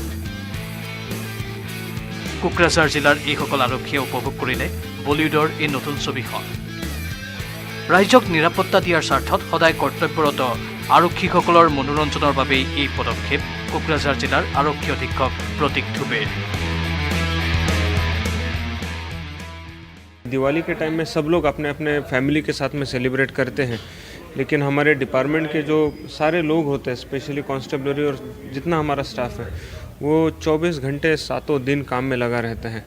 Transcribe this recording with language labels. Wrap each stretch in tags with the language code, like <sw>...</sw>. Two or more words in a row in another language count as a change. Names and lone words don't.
<as>কোকৰাঝাৰ জিলাৰ এইসকল আৰক্ষীয়ে উপভোগ কৰিলে বলিউডৰ এই নতুন ছবিখন। ৰাইজক নিৰাপত্তা দিয়াৰ স্বাৰ্থত সদায় কৰ্তব্যৰত আৰক্ষীসকলৰ মনোৰঞ্জনৰ বাবেই এই পদক্ষেপ কোকৰাঝাৰ জিলাৰ আৰক্ষী অধীক্ষক প্ৰতীক ধুবেৰ।</as> <hi>दिवाली के टाइम में सब लोग अपने अपने फैमिली के साथ में सेलिब्रेट करते हैं, लेकिन हमारे डिपार्टमेंट के जो सारे लोग होते हैं, स्पेशली कांस्टेबलरी और जितना हमारा स्टाफ है, वो 24 घंटे 7 दिन काम में लगा रहते हैं।</hi>